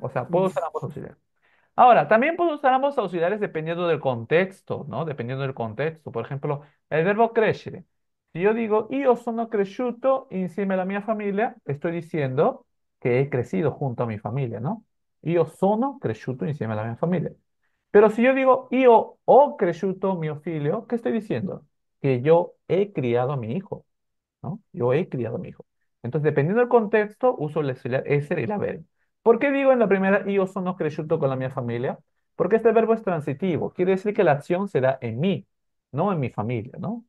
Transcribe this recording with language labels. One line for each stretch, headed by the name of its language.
Spanish: O sea, puedo usar ambos auxiliares. Ahora, también puedo usar ambos auxiliares dependiendo del contexto, ¿no? Dependiendo del contexto. Por ejemplo, el verbo crescere. Si yo digo
Italian: io sono cresciuto insieme alla mia famiglia,
Spanish: estoy diciendo que he crecido junto a mi familia, ¿no?
Italian: Io sono cresciuto insieme alla mia famiglia.
Spanish: Pero si yo digo
Italian: io ho cresciuto mio figlio,
Spanish: ¿qué estoy diciendo? Que yo he criado a mi hijo, ¿no? Yo he criado a mi hijo. Entonces, dependiendo del contexto, uso el auxiliar essere y el avere. ¿Por qué digo en la primera
Italian: io sono cresciuto con la mia familia?
Spanish: Porque este verbo es transitivo. Quiere decir que la acción se da en mí, no en mi familia, ¿no?